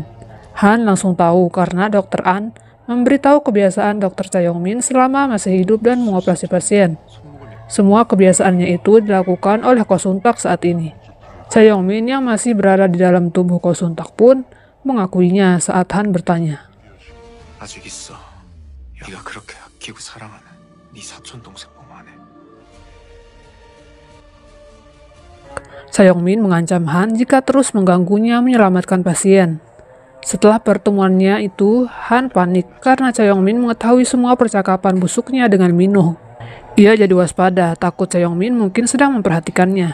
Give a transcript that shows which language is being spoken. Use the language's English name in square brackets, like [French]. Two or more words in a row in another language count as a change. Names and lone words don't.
[Indonesian] Han langsung tahu karena Dr. An memberitahu kebiasaan Dr. Sayongmin selama masih hidup dan mengoperasi pasien. Semua kebiasaannya itu dilakukan oleh Ko Suntak saat ini. Sayongmin yang masih berada di dalam tubuh Ko Suntak pun mengakuinya saat Han bertanya. [Korean] 아직 있어. 네가 그렇게 아끼고 사랑하는 네 사촌 동생뿐만해. [Indonesian] Sayongmin mengancam Han jika terus mengganggunya menyelamatkan pasien. Setelah pertemuannya itu, Han panik karena Sayongmin mengetahui semua percakapan busuknya dengan Minho. Ia jadi waspada, takut Sayongmin mungkin sedang memperhatikannya.